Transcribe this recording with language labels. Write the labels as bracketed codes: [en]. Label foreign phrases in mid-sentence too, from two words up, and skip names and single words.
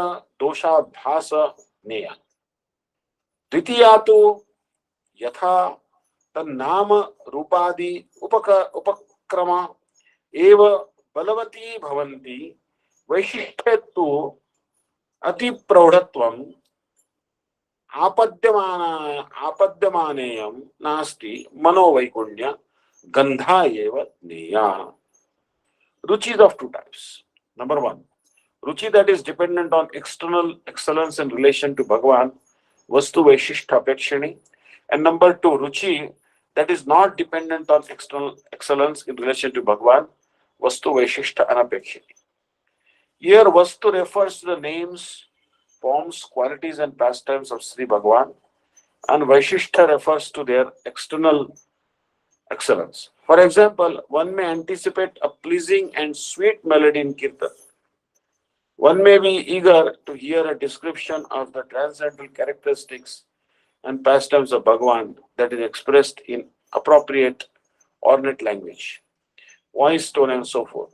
[sa] दोषाभास नेया द्वितीया तो यथा तन्नाम रूपादि उपक्रम एव बलवती भवन्ति वैशिष्ठ्ये तु अति प्रौढ़त्वम आपद्यमानेयम नास्ति मनोवैगुण्य गंधा एव नेया. [en] Ruchis of two types. Number one, ruchi that is dependent on external excellence in relation to Bhagavan, [sa] वस्तु वैशिष्ट्य अपेक्षिणी. [en] And number two, ruchi that is not dependent on external excellence in relation to Bhagavan, [sa] वस्तु वैशिष्ट्य अनपेक्षिणी. [en] Here, vastu refers to the names, forms, qualities, and pastimes of Sri Bhagavan, and vaishishta refers to their external excellence. For example, one may anticipate a pleasing and sweet melody in Kirtan. One may be eager to hear a description of the transcendental characteristics and pastimes of Bhagavan that is expressed in appropriate ornate language, voice, tone, and so forth.